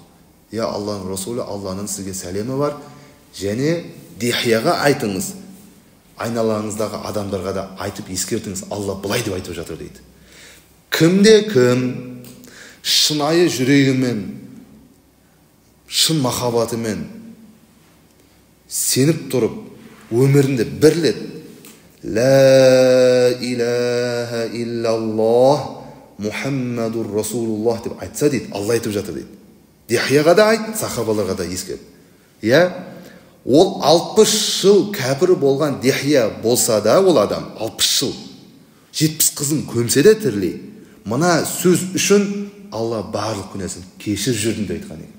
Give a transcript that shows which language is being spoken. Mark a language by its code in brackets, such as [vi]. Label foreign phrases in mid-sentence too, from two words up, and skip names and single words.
[kk] Я Аллахның Расулы, Алланың сізге сәлемі бар, және Дихияға айтыңыз, айналаңыздағы адамдарға да айтып ескертіңіз, Алла былай деп айтып жатыр дейді. Кімде-кім шынайы жүрегімен, шын махаббатымен сеніп тұрып, өмірінде бір рет [ar] لا إله إلا الله محمد رسول الله [kk] деп айтса дейді, Алла айтып жатыр дейді. Дихияға да айт, сахабаларға да ескерт. Ол 60 жыл кәпір болған Дихия болса да, ол адам 60 жыл 70 қызын көмсе де тірілей, мына сөз үшін Алла барлық күнәсін кешір жүрдім деп айтқан екен.